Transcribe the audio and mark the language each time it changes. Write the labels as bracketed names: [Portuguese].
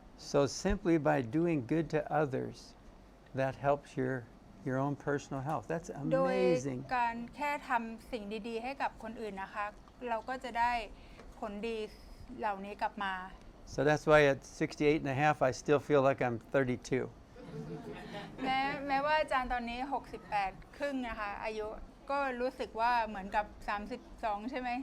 [English] So simply by doing good to others, that helps your own personal health. That's [Thai] โดย [English] amazing. [Thai] การแค่ทำสิ่งดีๆให้กับคนอื่นนะคะเราก็จะได้ผลดีเหล่านี้กลับมา [English] So that's why at 68 and a half, I still feel like I'm 32. [Thai] แม้ว่าอาจารย์ตอนนี้68ครึ่งนะคะอายุก็รู้สึกว่าเหมือนกับ32ใช่ไหม